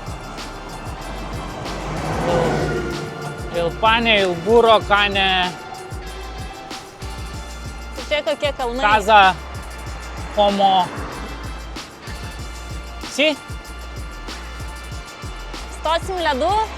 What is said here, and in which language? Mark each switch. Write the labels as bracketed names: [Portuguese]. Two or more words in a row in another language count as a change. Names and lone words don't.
[Italian] il pane, il burro, cane, [Lithuanian] Čia kokie kalnai. [Italian] casa, homo. Sì? [Lithuanian] Stosim ledu.